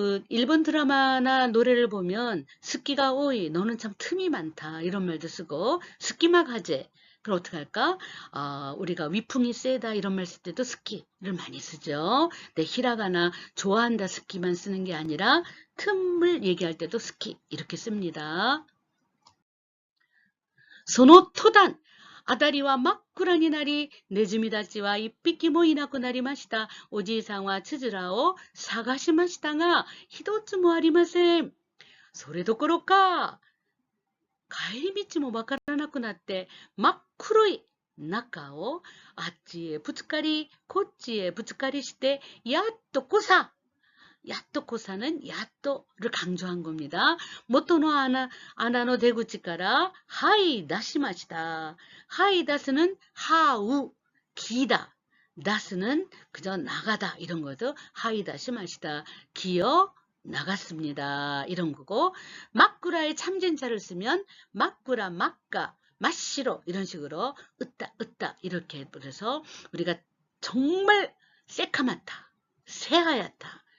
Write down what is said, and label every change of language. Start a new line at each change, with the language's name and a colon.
Korean: 일본 드라마나 노래를 보면 스키가 오이, 너는 참 틈이 많다. 이런 말도 쓰고, 스키마 가제. 그럼 어떻게 할까? 우리가 위풍이 세다 이런 말 쓸 때도 스키를 많이 쓰죠. 네, 히라가나 좋아한다 스키만 쓰는 게 아니라 틈을 얘기할 때도 스키 이렇게 씁니다.
Japanese: その途端、辺りは真っ暗になり、ネズミたちは一匹もいなくなりました。おじいさんはつづらを探しましたが、一つもありません。それどころか、帰り道もわからなくなって、真っ黒い中をあっちへぶつかり、こっちへぶつかりして、やっと
Korean: 고사는 야또를 강조한 겁니다.
Japanese: 모토노 아나노 대구치가라 하이 다시마시다.
Korean: 하이 다스는 하우, 기다. 다스는 그저 나가다 이런 거죠.
Japanese: 하이 다시마시다.
Korean: 기어 나갔습니다. 이런 거고 막구라의 참전자를 쓰면 막구라, 막가, 마시로 이런 식으로 으따 이렇게 그래서 우리가 정말 새카맣다, 새하얗다.